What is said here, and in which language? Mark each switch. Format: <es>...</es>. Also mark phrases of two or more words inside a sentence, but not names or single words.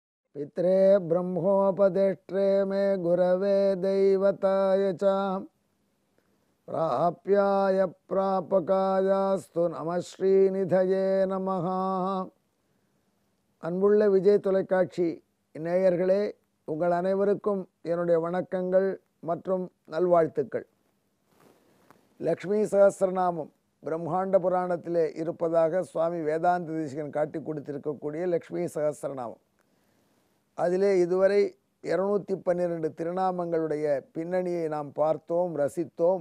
<sa>पित्रे ब्रह्मोपदेष्ट्रे मे गुरवे दैवताय च प्राप्याय प्रापकायास्तु नमः श्रीनिधये नमः.</sa> <ta>அன்புள்ள விஜய் தொலைக்காட்சி நேயர்களே, உங்கள் அனைவருக்கும் என்னுடைய வணக்கங்கள் மற்றும் நல்வாழ்த்துக்கள். லக்ஷ்மி சகஸ்ரநாமம் பிரம்மாண்ட புராணத்திலே இருப்பதாக சுவாமி வேதாந்த தேசிகன் காட்டி கொடுத்திருக்கக்கூடிய லக்ஷ்மி சகஸ்ரநாமம், அதிலே இதுவரை 212 திருநாமங்களுடைய பின்னணியை நாம் பார்த்தோம், ரசித்தோம்.</ta>